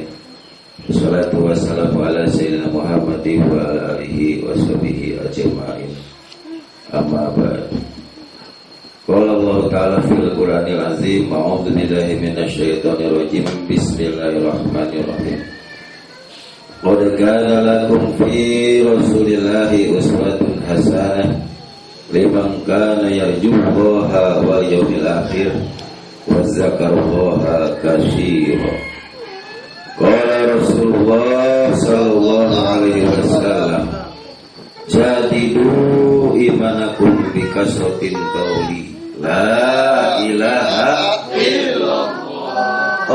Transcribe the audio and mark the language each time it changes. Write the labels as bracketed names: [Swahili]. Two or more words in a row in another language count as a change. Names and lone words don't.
[Arabic] والصلاة والسلام على سيدنا محمد وعلى آله وصحبه أجمعين. أما بعد. قال الله تعالى في القرآن العظيم أعوذ بالله من الشيطان الرجيم. بسم الله الرحمن الرحيم. لقد كان لكم في رسول الله أسوة حسنة لمن كان يرجو الله واليوم الآخر وذكر الله كثيرا. قال رسول الله صلى الله عليه وسلم جددوا إيمانكم بكثرة قول لا إله إلا الله.